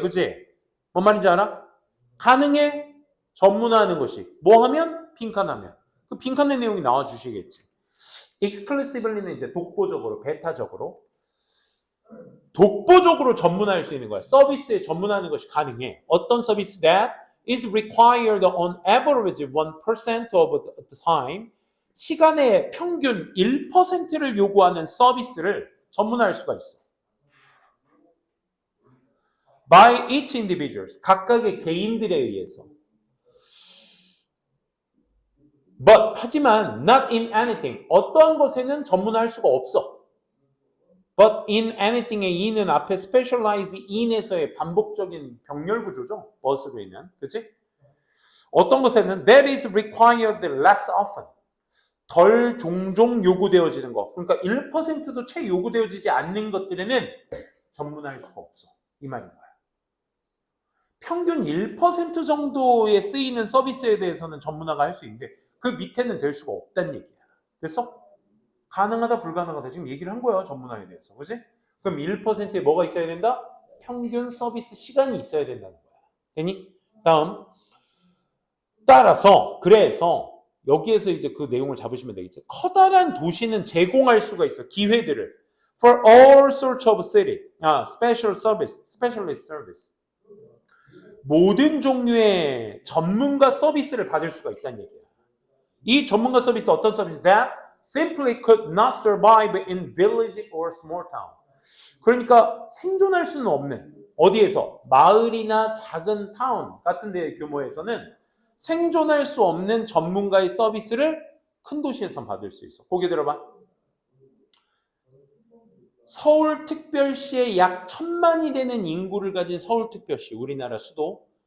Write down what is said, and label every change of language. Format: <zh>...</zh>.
<ko>그치? 뭔 말인지 알아? 가능해. 전문화하는 것이. 뭐 하면? 빈칸하면. 그 빈칸의 내용이 나와 주시겠지. exclusively는 이제 독보적으로, 배타적으로. 독보적으로 전문화할 수 있는 거야. 서비스에 전문화하는 것이 가능해. 어떤 서비스?</ko> <en>That is required on average 1% of the time.</en> <ko>시간의 평균 1%를 요구하는 서비스를 전문화할 수가 있어.</ko> <en>By each individuals.</en> <ko>각각의 개인들에 의해서.</ko> <en>But,</en> <ko>하지만</ko> <en>not in anything.</en> <ko>어떠한 것에는 전문화할 수가 없어.</ko> <en>But in anything</en> <ko>의 in은 앞에 specialize in에서의 반복적인 병렬 구조죠. but으로 있는. 그치? 어떤 것에는</ko> <en>that is required less often.</en> <ko>덜 종종 요구되어지는 것. 그러니까 1%도 채 요구되어지지 않는 것들에는 전문화할 수가 없어. 이 말인 거야. 평균 1% 정도에 쓰이는 서비스에 대해서는 전문화가 할 수 있는데 그 밑에는 될 수가 없다는 얘기야. 됐어? 가능하다 불가능하다 지금 얘기를 한 거야. 전문화에 대해서. 그치? 그럼 1%에 뭐가 있어야 된다? 평균 서비스 시간이 있어야 된다는 거야. 되니? 다음. 따라서 그래서 여기에서 이제 그 내용을 잡으시면 되겠죠. 커다란 도시는 제공할 수가 있어. 기회들을.</ko> <en>For all sorts of city. special service. specialist service.</en> <ko>모든 종류의 전문가 서비스를 받을 수가 있다는 얘기야. 이 전문가 서비스 어떤 서비스?</ko> <en>That simply could not survive in village or small town.</en> <ko>그러니까 생존할 수는 없는 어디에서? 마을이나 작은 타운 같은 데의 규모에서는 생존할 수 없는 전문가의 서비스를 큰 도시에서 받을 수 있어. 보기 들어봐. 서울특별시에 약 1000만이 되는 인구를 가진 서울특별시, 우리나라 수도.</ko>